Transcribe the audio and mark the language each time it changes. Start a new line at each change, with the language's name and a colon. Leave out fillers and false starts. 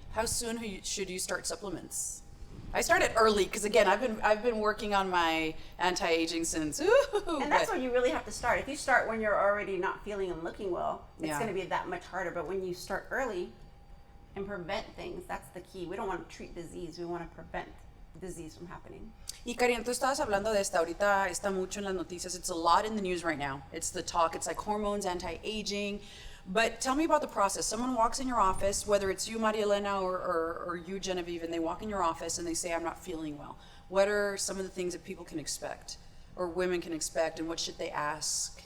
English: How soon should you start supplements? I started early because, again, I've been working on my anti-aging since. And that's where you really have to start. If you start when you're already not feeling and looking well, it's Yeah. going to be that much harder. But when you start early and prevent things, that's the key. We don't want to treat disease. We want to prevent disease from happening.
Spanish: Y Karyna, tú estabas hablando de esta, ahorita está mucho en las noticias.
English: It's a lot in the news right now. It's the talk. It's like hormones, anti-aging. But tell me about the process. Someone walks in your office, whether it's you, Mariaelena, or you, Genevieve, and they walk in your office and they say, I'm not feeling well. What are some of the things that people can expect or women can expect, and what should they ask?